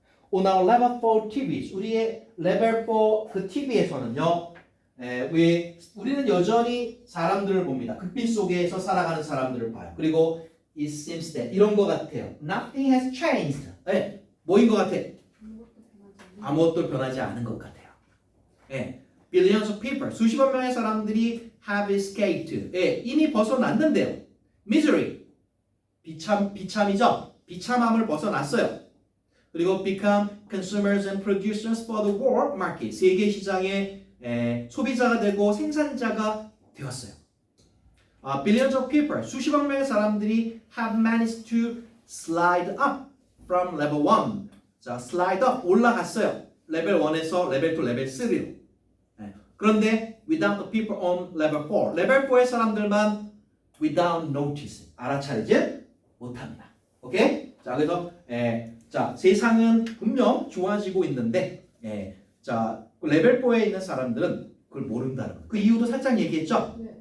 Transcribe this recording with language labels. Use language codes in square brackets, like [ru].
[en] On our level 4 TVs, [ko] 우리의 level 4 그 TV에서는요, 우리는 여전히 사람들을 봅니다. 극빈 속에서 살아가는 사람들을 봐요. 그리고 [en] it seems that [ko] 이런 것 같아요. [en] Nothing has changed. [ko] 뭐인 것 같아? 아무것도 변하지 않은 것 같아요. [en] Billions of people, [ko] 수십억 명의 사람들이 [en] have escaped. [ko] 이미 벗어났는데요. [en] Misery. [ko] 비참이죠. 비참함을 벗어났어요. 그리고 [en] become consumers and producers for the world market. [ko] 세계 시장의 소비자가 되고 생산자가 되었어요. [en] billions of people, [ko] 수십억 명의 사람들이 [en] have managed to slide up from level 1. [ko] 자, slide up, 올라갔어요. 레벨 1에서 레벨 2, 레벨 3로. 그런데 [en] without the people on level 4. [ko] 레벨 4의 사람들만 [en] without notice. [ko] 알아차리지 못합니다. 오케이? 자, 그래서 자, 세상은 분명 좋아지고 있는데 자, 레벨 4에 있는 사람들은 그걸 모른다는 거. 그 이유도 살짝 얘기했죠? 네.